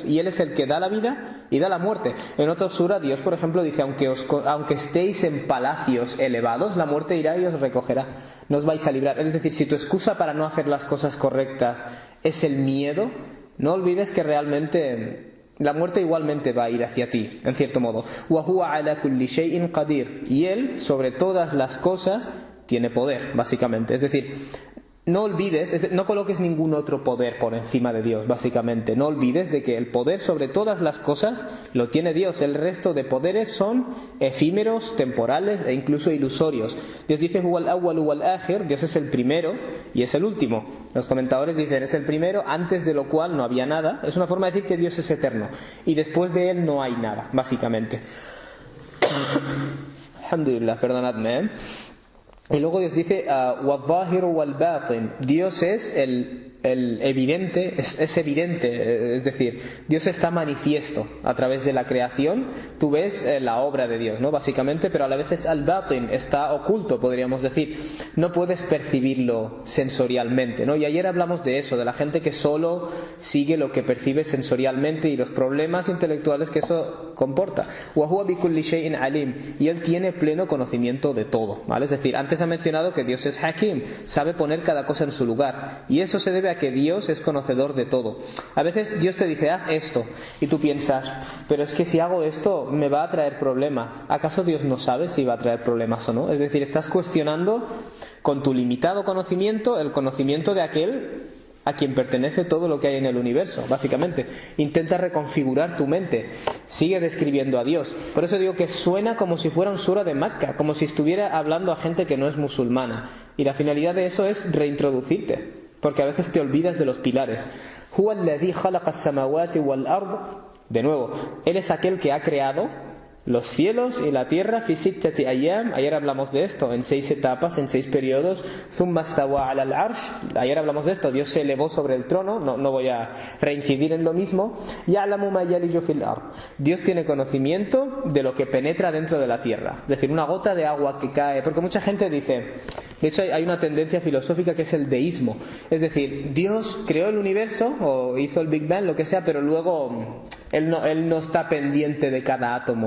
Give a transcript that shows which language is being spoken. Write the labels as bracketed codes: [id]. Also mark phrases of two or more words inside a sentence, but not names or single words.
[es] Y Él es el que da la vida y da la muerte. En otra sura, Dios, por ejemplo, dice, aunque estéis en palacios elevados, la muerte irá y os recogerá. No os vais a librar. Es decir, si tu excusa para no hacer las cosas correctas es el miedo, no olvides que realmente la muerte igualmente va a ir hacia ti, en cierto modo. [ar] وهو على كل شيء قدير. [es] Y Él, sobre todas las cosas, tiene poder, básicamente. Es decir, no olvides, no coloques ningún otro poder por encima de Dios, básicamente. No olvides de que el poder sobre todas las cosas lo tiene Dios. El resto de poderes son efímeros, temporales e incluso ilusorios. Dios dice, [ar] هو الأول والآخر, [es] Dios es el primero y es el último. Los comentadores dicen, es el primero, antes de lo cual no había nada. Es una forma de decir que Dios es eterno. Y después de Él no hay nada, básicamente. Alhamdulillah, perdonadme, Y luego Dios dice, [ar] وَالظَّاهِرُ وَالْبَاطِنُ. [es] Dios es el evidente, es evidente, es decir, Dios está manifiesto a través de la creación. Tú ves la obra de Dios, ¿no? Básicamente, pero a la vez es al-batin, está oculto, podríamos decir. No puedes percibirlo sensorialmente, ¿no? Y ayer hablamos de eso, de la gente que solo sigue lo que percibe sensorialmente y los problemas intelectuales que eso comporta. [ar] وَهُوَ بِكُلِّ شَيْءٍ عَلِيمٍ. [es] Y Él tiene pleno conocimiento de todo, ¿vale? Es decir, antes ha mencionado que Dios es Hakim, sabe poner cada cosa en su lugar. Y eso se debe a que Dios es conocedor de todo. A veces Dios te dice, haz esto, y tú piensas, pero es que si hago esto me va a traer problemas. ¿Acaso Dios no sabe si va a traer problemas o no? Es decir, estás cuestionando con tu limitado conocimiento el conocimiento de aquel a quien pertenece todo lo que hay en el universo, básicamente. Intenta reconfigurar tu mente, sigue describiendo a Dios. Por eso digo que suena como si fuera un sura de Mecca, como si estuviera hablando a gente que no es musulmana. Y la finalidad de eso es reintroducirte, porque a veces te olvidas de los pilares. [ar] هو الذي خلق السماوات والأرض. [es] De nuevo, Él es aquel que ha creado los cielos y la tierra [ar] في ستة أيام. [es] Ayer hablamos de esto, en 6 etapas, en 6 periodos. [ar] ثم استوى على العرش. [es] Ayer hablamos de esto, Dios se elevó sobre el trono. No voy a reincidir en lo mismo. [ar] يعلم ما يلج في الأرض. [es] Dios tiene conocimiento de lo que penetra dentro de la tierra. Es decir, una gota de agua que cae. Porque mucha gente dice, de hecho hay una tendencia filosófica que es el deísmo. Es decir, Dios creó el universo o hizo el Big Bang, lo que sea, pero luego Él no está pendiente de cada átomo.